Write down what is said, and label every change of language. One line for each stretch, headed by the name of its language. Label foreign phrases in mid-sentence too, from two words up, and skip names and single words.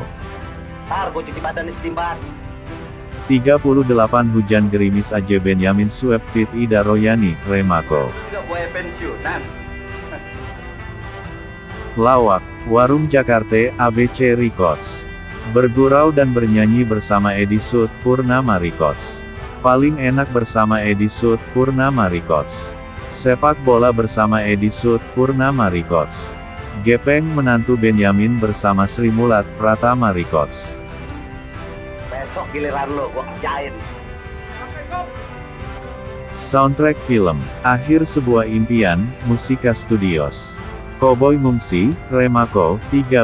Indonesian: Ntar gua cuci badan istimbat. 38 Hujan Gerimis aja Benyamin Sueb Fit Ida Royani, Remako. Juga gue pensiunan. Lawak, Warung Jakarta, ABC Records. Bergurau dan bernyanyi bersama Edi Sud, Purnama Records. Paling enak bersama Edi Sud, Purnama Records. Sepak bola bersama Edi Sud, Purnama Records. Gepeng Menantu Benyamin bersama Sri Mulat, Pratama Records. Besok giliran lo, gua kerjain. Soundtrack film, Akhir Sebuah Impian, Musika Studios. Cowboy Mungsi, Remako, 13.